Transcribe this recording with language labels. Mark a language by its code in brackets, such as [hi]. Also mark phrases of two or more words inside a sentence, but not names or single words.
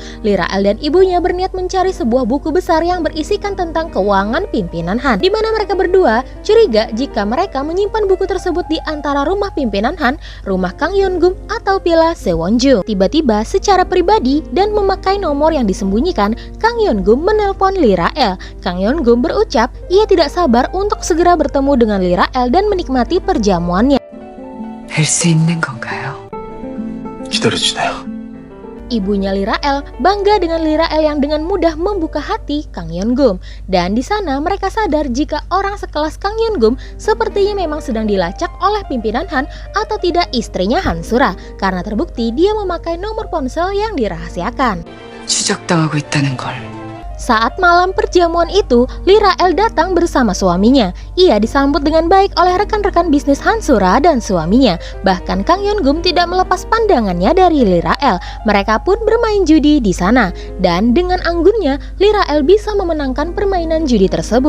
[id] Lee Ra-el dan ibunya berniat mencari sebuah buku besar yang berisikan tentang keuangan pimpinan Han, di mana mereka berdua curiga jika mereka menyimpan buku tersebut di antara rumah pimpinan Han, rumah Kang Yeon-gum atau Pila Sewonjung. Tiba-tiba secara pribadi dan memakai nomor yang disembunyikan, Kang Yeon-gum menelpon Lee Ra-el. Kang Yeon-gum berucap ia tidak sabar untuk segera bertemu dengan Lee Ra-el dan menikmati perjamuannya. [ko] 될 수 있는 건가요? 기다려주나요? [id] Ibunya Lee Ra-el bangga dengan Lee Ra-el yang dengan mudah membuka hati Kang Yeon-gum. Dan di sana mereka sadar jika orang sekelas Kang Yeon-gum sepertinya memang sedang dilacak oleh pimpinan Han atau tidak istrinya Hansura, karena terbukti dia memakai nomor ponsel yang dirahasiakan. [ko] 추적당하고 있다는 걸. [id] Saat malam perjamuan itu, Lirael datang bersama suaminya. Ia disambut dengan baik oleh rekan-rekan bisnis Hansura dan suaminya. Bahkan Kang Yeongum tidak melepas pandangannya dari Lirael. Mereka pun bermain judi di sana. Dan dengan anggunnya, Lirael bisa memenangkan permainan judi tersebut.